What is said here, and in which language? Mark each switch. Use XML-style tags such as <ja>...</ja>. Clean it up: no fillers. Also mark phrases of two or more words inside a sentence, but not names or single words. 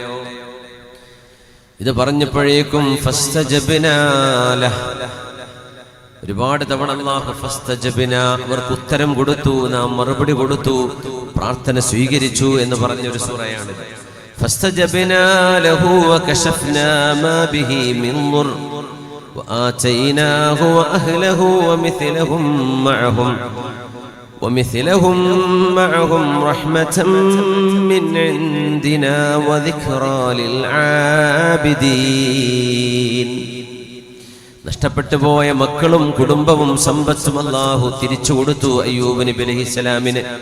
<ml>ഇത് പറഞ്ഞപ്പോഴേക്കും</ml> <ar>فاستجبنا له,</ar> <ml>ഒരുപാട് തവണ അല്ലാഹു ഫസ്തജബ്നാ, അവർക്ക് ഉത്തരം കൊടുത്തു, നാം മറുപടി കൊടുത്തു, പ്രാർത്ഥന സ്വീകരിച്ചു എന്ന് പറഞ്ഞൊരു സൂറയാണ്.</ml> <ar>فاستجبنا له فكشفنا ما به من ضر وآتيناه وأهله ومثلهم معهم رحمة من عندنا وذكرى للعابدين.</ar> <ml>നഷ്ടപ്പെട്ടു പോയ മക്കളും കുടുംബവും സമ്പത്തും അല്ലാഹു തിരിച്ചു കൊടുത്തു അയ്യൂബ് നബി അലൈഹിസ്സലാമിന്.</ml>